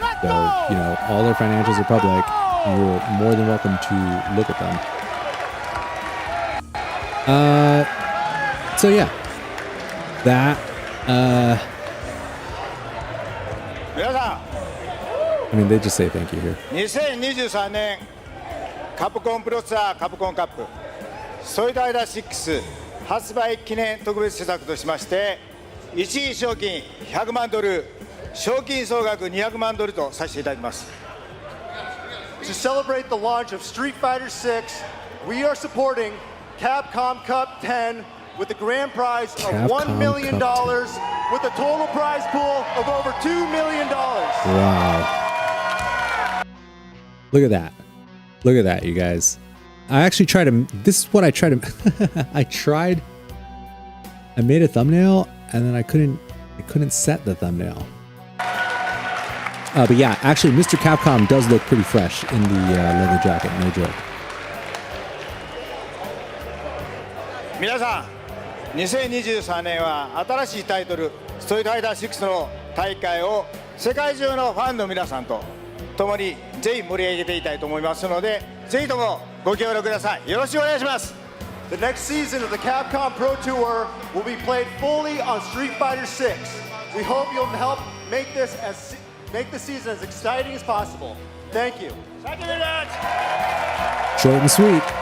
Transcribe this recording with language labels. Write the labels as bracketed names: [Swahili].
[English] So, all their financials are public. You're more than welcome to look at them. So yeah, that, I mean, they just say thank you here. [Japanese] 2023年カプコンプロツアーカプコンカップソイドアイダ6発売記念特別施策としまして1位賞金100万ドル賞金総額200万ドルとさせていただきます [English] To celebrate the launch of Street Fighter 6, we are supporting Capcom Cup 10 with a grand prize of $1 million with a total prize pool of over $2 million. Wow. Look at that. Look at that, you guys. I actually tried to, this is what I tried to, I made a thumbnail and then I couldn't set the thumbnail. But yeah, actually Mr. Capcom does look pretty fresh in the leather jacket, no joke. [Japanese] 皆さん2023年は新しいタイトルストリートファイター6の大会を世界中のファンの皆さんと共にぜひ盛り上げていきたいと思いますのでぜひともご協力くださいよろしくお願いします [English] The next season of the Capcom Pro Tour will be played fully on Street Fighter 6. We hope you'll help make the season as exciting as possible. Thank you. Short and sweet.